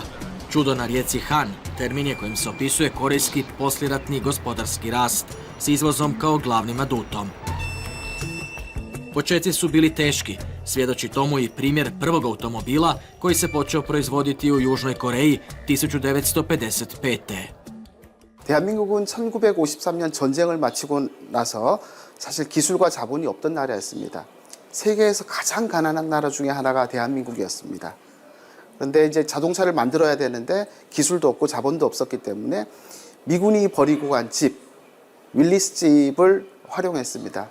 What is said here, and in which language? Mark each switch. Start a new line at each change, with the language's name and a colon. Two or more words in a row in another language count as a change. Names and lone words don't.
Croatian: Čudo na rijeci Han, termin je kojim se opisuje korejski poslijeratni gospodarski rast s izvozom kao glavnim adutom. Počeci su bili teški, svjedoči tomu i primjer prvog automobila koji se počeo proizvoditi u Južnoj Koreji 1955.
Korean: 대한민국은 1953년 전쟁을 마치고 나서 사실 기술과 자본이 없던 나라였습니다. 세계에서 가장 가난한 나라 중에 하나가 대한민국이었습니다. 그런데 이제 자동차를 만들어야 되는데 기술도 없고 자본도 없었기 때문에 미군이 버리고 간 집, 윌리스 집을 활용했습니다.